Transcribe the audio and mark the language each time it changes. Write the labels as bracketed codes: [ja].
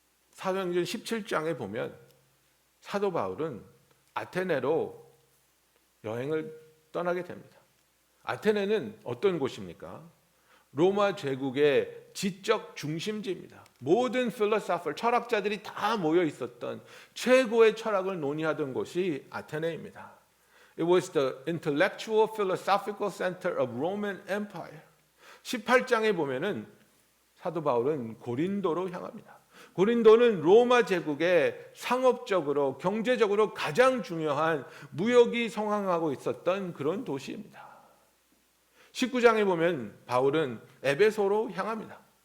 [ko] 사도행전 17장에 보면 사도 바울은 아테네로 여행을 떠나게 됩니다. 아테네는 어떤 곳입니까? 로마 제국의 지적 중심지입니다. 모든 필로소퍼, 철학자들이 다 모여 있었던 최고의 철학을 논의하던 곳이 아테네입니다. [en] It was the intellectual philosophical center of Roman Empire. [ko] 18장에 보면은 사도 바울은 고린도로 향합니다. 고린도는 로마 제국의 상업적으로 경제적으로 가장 중요한 무역이 성황하고 있었던 그런 도시입니다. 19장에 보면 바울은 에베소로 향합니다.